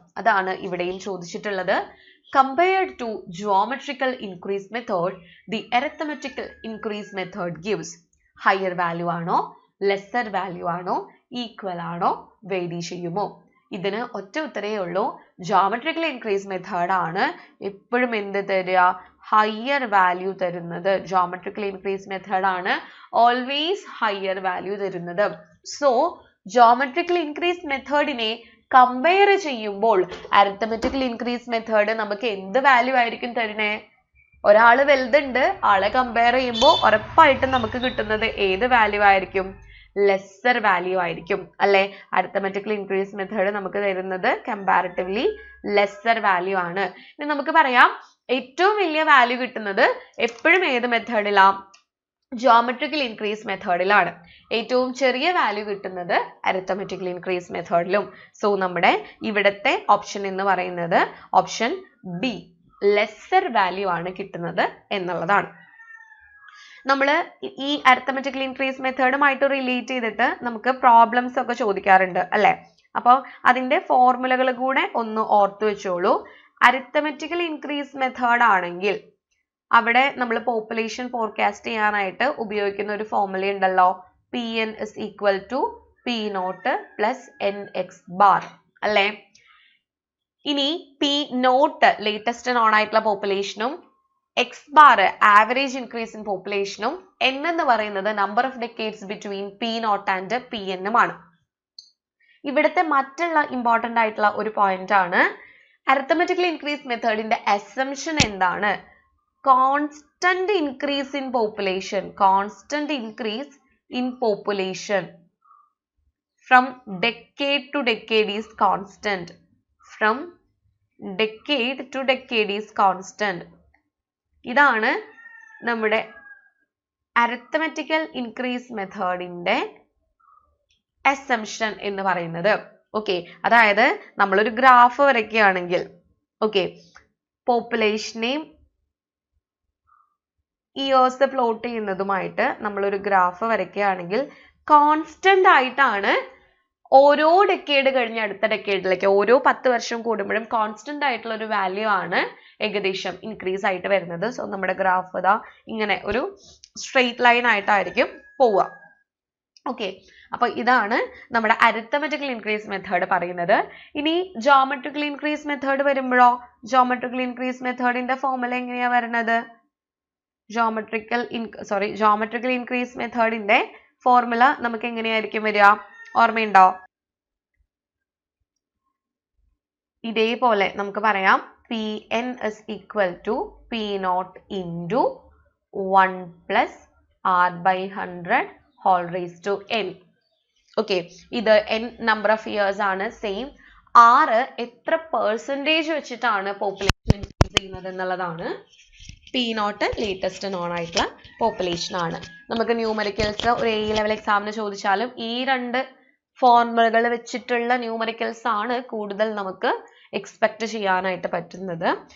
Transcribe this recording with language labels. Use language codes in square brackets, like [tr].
[ml] അതാണ് ഇവിടെയും ചോദിച്ചിട്ടുള്ളത്. [en] Compared to geometrical increase method, the arithmetical increase method gives higher value ആണോ, lesser value ആണോ, equal ആണോ, vary [ml] ചെയ്യുമോ? ഇതിന് ഒറ്റ ഉത്തരേ ഉള്ളൂ. geometrical increase method ആണ് എപ്പോഴും എന്ത് തരിക, higher value തരുന്നത്. geometrical increase method ആണ് always higher value തരുന്നത്. So geometrical increase methodനെ കമ്പയർ ചെയ്യുമ്പോൾ അരിത്തമെറ്റിക്കൽ ഇൻക്രീസ് മെത്തേഡ് നമുക്ക് എന്ത് വാല്യൂ ആയിരിക്കും തരുന്നേ? ഒരാള് വലുതുണ്ട്, ആളെ കമ്പയർ ചെയ്യുമ്പോൾ ഉറപ്പായിട്ടും നമുക്ക് കിട്ടുന്നത് ഏത് വാല്യൂ ആയിരിക്കും? ലെസ്സർ വാല്യൂ ആയിരിക്കും അല്ലെ? അരിത്തമെറ്റിക്കൽ ഇൻക്രീസ് മെത്തേഡ് നമുക്ക് തരുന്നത് കമ്പാരിറ്റീവ്ലി ലെസ്സർ വാല്യൂ ആണ്. ഇനി നമുക്ക് പറയാം ഏറ്റവും വലിയ വാല്യൂ കിട്ടുന്നത് എപ്പോഴും ഏത് മെത്തേഡിലാ? geometrical increase മെത്തേഡിലാണ്. ഏറ്റവും ചെറിയ വാല്യൂ കിട്ടുന്നത് അരിത്തമെറ്റിക്കൽ ഇൻക്രീസ് മെത്തേഡിലും. സോ നമ്മുടെ ഇവിടത്തെ ഓപ്ഷൻ എന്ന് പറയുന്നത് ഓപ്ഷൻ ബി, ലെസ്സർ വാല്യൂ ആണ് കിട്ടുന്നത് എന്നുള്ളതാണ്. നമ്മൾ ഈ അരിത്തമെറ്റിക്കൽ ഇൻക്രീസ് മെത്തേഡുമായിട്ട് റിലേറ്റ് ചെയ്തിട്ട് നമുക്ക് പ്രോബ്ലംസ് ഒക്കെ ചോദിക്കാറുണ്ട് അല്ലെ? അപ്പോൾ അതിന്റെ ഫോർമുലകൾ കൂടെ ഒന്ന് ഓർത്തു വെച്ചോളൂ. അരിത്തമെറ്റിക്കൽ ഇൻക്രീസ് മെത്തേഡ് ആണെങ്കിൽ അവിടെ നമ്മൾ പോപ്പുലേഷൻ ഫോർകാസ്റ്റ് ചെയ്യാനായിട്ട് ഉപയോഗിക്കുന്ന ഒരു ഫോർമുല ഉണ്ടല്ലോ, Pn is equal to P0 plus Nx bar അല്ലെ? ഇനി P0 ലേറ്റസ്റ്റ് നോൺ ആയിട്ടുള്ള പോപ്പുലേഷനും X bar average increase in പോപ്പുലേഷനും N എന്ന് പറയുന്നത് number of decades between P0 and Pn ആണ്. ഇവിടുത്തെ മറ്റുള്ള ഇമ്പോർട്ടന്റ് ആയിട്ടുള്ള ഒരു പോയിന്റ് ആണ് അരിത്തമെറ്റിക്കൽ ഇൻക്രീസ് മെത്തേഡിന്റെ അസംഷൻ എന്താണ്? [en] Constant increase in population, constant increase in population from decade to decade is constant, from decade to decade is constant. [ml] ഇതാണ് നമ്മുടെ arithmetical increase methodന്റെ assumption എന്ന് പറയുന്നത്. ഓക്കെ, അതായത് നമ്മളൊരു ഗ്രാഫ് വരയ്ക്കുകയാണെങ്കിൽ ഓക്കെ, പോപ്പുലേഷനെയും ഇയേഴ്സ് പ്ലോട്ട് ചെയ്യുന്നതുമായിട്ട് നമ്മളൊരു graph വരയ്ക്കുകയാണെങ്കിൽ കോൺസ്റ്റന്റ് ആയിട്ടാണ് ഓരോ ഡെക്കേഡ് കഴിഞ്ഞ് അടുത്ത ഡെക്കേഡിലേക്ക് ഓരോ 10 വർഷം കൂടുമ്പോഴും കോൺസ്റ്റന്റ് ആയിട്ടുള്ള ഒരു വാല്യൂ ആണ് ഏകദേശം ഇൻക്രീസ് ആയിട്ട് വരുന്നത്. സോ നമ്മുടെ ഗ്രാഫ് ഇതാ ഇങ്ങനെ ഒരു സ്ട്രെയിറ്റ് ലൈൻ ആയിട്ടായിരിക്കും പോവുക. ഓക്കെ, അപ്പൊ ഇതാണ് നമ്മുടെ അരിത്തമെറ്റിക്കൽ ഇൻക്രീസ് മെത്തേഡ് പറയുന്നത്. ഇനി ജോമെട്രിക്കൽ ഇൻക്രീസ് മെത്തേഡ് വരുമ്പോഴോ, ജോമെട്രിക്കൽ ഇൻക്രീസ് മെത്തേഡിന്റെ ഫോർമുല എങ്ങനെയാ വരുന്നത്? ജോമെട്രിക്കൽ ഇൻക്രീസ് മെത്തേഡിന്റെ ഫോർമുല നമുക്ക് എങ്ങനെയായിരിക്കും വരിക? ഓർമ്മയുണ്ടോ? ഇതേപോലെ നമുക്ക് പറയാം [en] Pn is equal to P0 into 1 plus R by 100 whole raised to N. [ml] Okay, ഇത് [en] N number of years [ml] ആണ്. സെയിം R എത്ര പെർസെൻറ്റേജ് വെച്ചിട്ടാണ് പോപ്പുലേഷൻ ഇൻക്രീസ് ചെയ്യുന്നത് എന്നുള്ളതാണ്. P0 ലേറ്റസ്റ്റ് നോൺ ആയിട്ടുള്ള പോപ്പുലേഷൻ ആണ്. നമുക്ക് ന്യൂമറിക്കൽസ് ഒരു A ലെവൽ എക്സാമിന് ചോദിച്ചാലും ഈ രണ്ട് ഫോർമുലകൾ വെച്ചിട്ടുള്ള ന്യൂമറിക്കൽസ് ആണ് കൂടുതൽ നമുക്ക് എക്സ്പെക്ട് ചെയ്യാനായിട്ട് പറ്റുന്നത്.